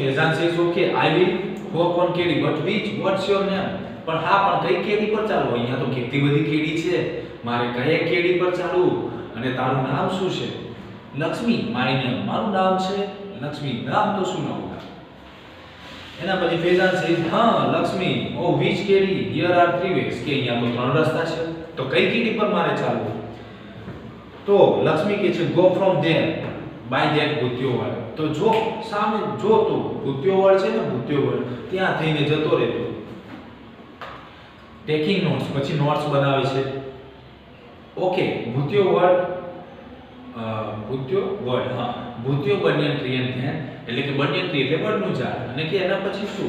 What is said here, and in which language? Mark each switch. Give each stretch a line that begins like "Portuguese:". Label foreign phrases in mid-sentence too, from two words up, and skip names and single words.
English: Fezan says ok I will walk on કેડી, but what's your name?
Gujarati: પણ હા, પણ કઈ કેડી પર ચાલવું? અહીંયા તો કેટલી બધી કેડી છે, મારે કઈ કેડી પર ચાલવું? અને તારું નામ શું છે? લક્ષ્મી.
English: my name,
Gujarati: મારું નામ છે લક્ષ્મી. નામ તો શું નામ? એના પછી ફેઝાન સેઝ હા લક્ષ્મી, ઓ which કેડી?
English: here are three ways,
Gujarati: કે અહીંયા તો ત્રણ રસ્તા છે, તો કઈ કેડી પર મારે ચાલવું? તો લક્ષ્મી કહે છે
English: go from there by that
Gujarati: ભૂત્યોવડ. તો જો સામે જો તો ભૂત્યોવડ છે ને, ભૂત્યોવડ ત્યાં થઈને જતો રહેતો.
English: taking notes,
Gujarati: પછી નોટ્સ બનાવે છે. ઓકે, ભૂત્યોવડ હા ભૂત્યો
English: banyan tree and then,
Gujarati: એટલે કે
English: banyan tree
Gujarati: એટલે વડનું ઝાડ, અને કે એના પછી શું?